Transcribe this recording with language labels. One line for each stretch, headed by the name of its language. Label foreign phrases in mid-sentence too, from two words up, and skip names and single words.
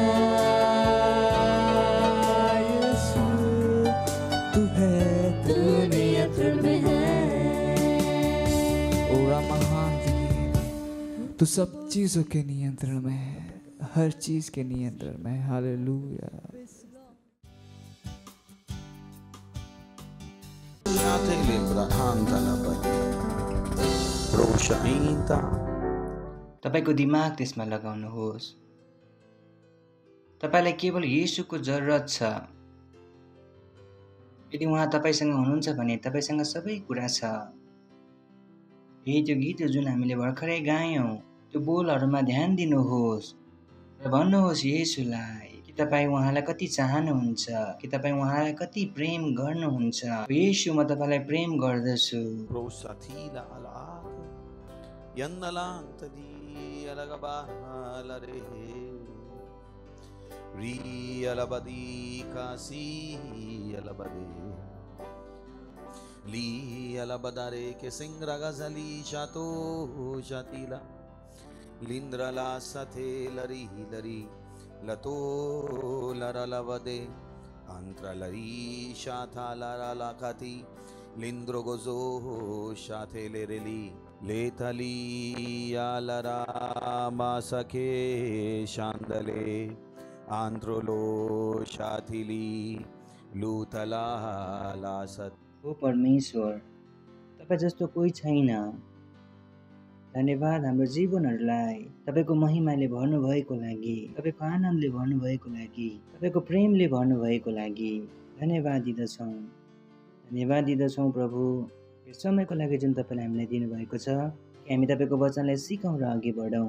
Hindi: यीशु, तू है, तू नियंत्रण में है, ओरा महान है, तू सब चीजों के नियंत्रण में है, हर चीज के नियंत्रण में, हालेलुया।
Nepali: तपाईको दिमाग त्यसमा लगाउनुहोस्। तपाईलाई केवल येशूको जरुरत छ। यदि उहाँ तपाईसँग हुनुहुन्छ भने तपाईसँग सबै कुरा छ। यही त्यो गीत जुन हामीले भर्खरै गायौँ त्यो बोलहरूमा ध्यान दिनुहोस् र भन्नुहोस् येशूलाई कि तपाईँ उहाँलाई कति चाहनुहुन्छ, कि तपाईँ उहाँलाई कति प्रेम गर्नुहुन्छ। येशू, म तपाईँलाई प्रेम गर्दछु। Prosatila alag yannalang tadi alagabalare ri alabadi kasi alabade li alabadare ke singra gazali shato shatila lindrala sathe lari lari lato lara lavade antra lari shatha lara lakati Lindro gozo shate lereli letali alara masake shandale androlo shatili lutala lasat. ओ परमेश्वर, तपाईँ जस्तो कोही छैन। धन्यवाद हाम्रो जीवनहरूलाई तपाईँको महिमाले भर्नुभएको लागि, तपाईँको आनन्दले भर्नुभएको लागि, तपाईँको प्रेमले भर्नुभएको लागि धन्यवाद दिँदछौँ। धन्यवाद दिँदछौँ प्रभु, यो समयको लागि जुन तपाईँले हामीलाई दिनुभएको छ कि हामी तपाईँको वचनलाई सिकौँ र अघि बढौँ।